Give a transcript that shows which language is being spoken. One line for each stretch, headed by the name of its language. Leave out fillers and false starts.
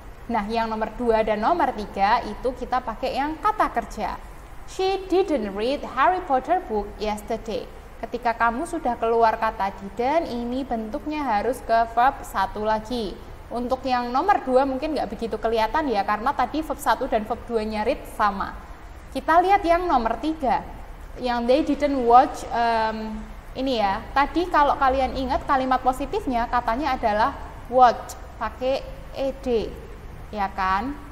Indonesian: Nah, yang nomor 2 dan nomor 3 itu kita pakai yang kata kerja.
English: She didn't read Harry Potter book yesterday.
Indonesian: Ketika kamu sudah keluar kata didn't, ini bentuknya harus ke verb 1 lagi. Untuk yang nomor 2 mungkin nggak begitu kelihatan ya, karena tadi verb 1 dan verb 2-nya read sama. Kita lihat yang nomor 3, yang they didn't watch, ini ya, tadi kalau kalian ingat kalimat positifnya katanya adalah watch, pakai ed, ya kan?